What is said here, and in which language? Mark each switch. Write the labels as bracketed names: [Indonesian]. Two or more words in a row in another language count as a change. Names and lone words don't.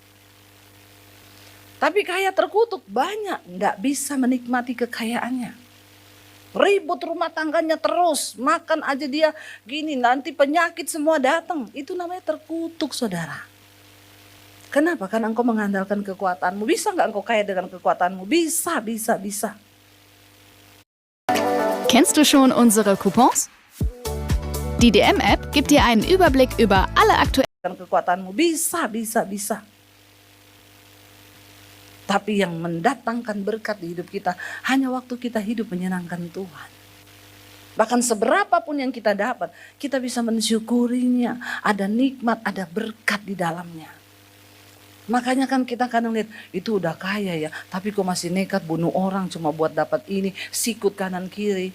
[Indonesian] Tapi kaya terkutuk banyak, nggak bisa menikmati kekayaannya. Ribut rumah tangganya terus, makan aja dia gini, nanti penyakit semua datang. Itu namanya terkutuk, saudara. Kenapa? Karena engkau mengandalkan kekuatanmu. Bisa nggak engkau kaya dengan kekuatanmu? Bisa. [German] Kennst du schon unsere Coupons? Die DM-App gibt dir einen Überblick über alle aktuellen [Indonesian] Kekuatanmu bisa. Tapi yang mendatangkan berkat di hidup kita hanya waktu kita hidup menyenangkan Tuhan. Bahkan seberapapun yang kita dapat, kita bisa mensyukurinya. Ada nikmat, ada berkat di dalamnya. Makanya kan kita kadang lihat, itu udah kaya ya, tapi kok masih nekat bunuh orang cuma buat dapat ini, sikut kanan kiri.